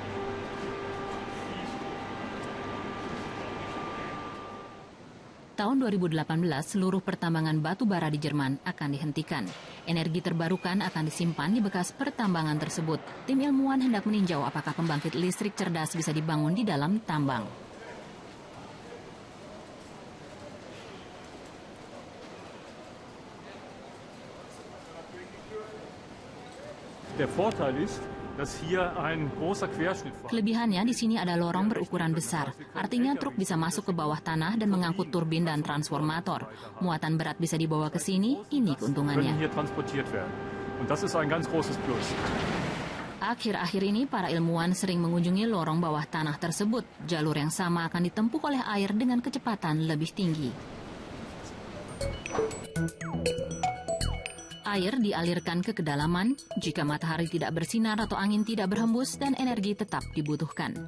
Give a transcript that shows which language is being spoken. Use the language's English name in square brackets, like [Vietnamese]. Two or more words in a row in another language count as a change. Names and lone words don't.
[Indonesian] Tahun 2018, seluruh pertambangan batu bara di Jerman akan dihentikan. Energi terbarukan akan disimpan di bekas pertambangan tersebut. Tim ilmuwan hendak meninjau apakah pembangkit listrik cerdas bisa dibangun di dalam tambang. [German] Der Vorteil ist, dass hier ein großer Querschnitt vorhanden ist. [Indonesian] Kelebihannya di sini ada lorong berukuran besar. Artinya truk bisa masuk ke bawah tanah dan mengangkut turbin dan transformator. Muatan berat bisa dibawa ke sini, ini keuntungannya. [German] Können hier transportiert werden. Und das ist ein ganz großes Plus. [Indonesian] Akhir-akhir ini para ilmuwan sering mengunjungi lorong bawah tanah tersebut. Jalur yang sama akan ditempuh oleh air dengan kecepatan lebih tinggi. Air dialirkan ke kedalaman jika matahari tidak bersinar atau angin tidak berhembus dan energi tetap dibutuhkan.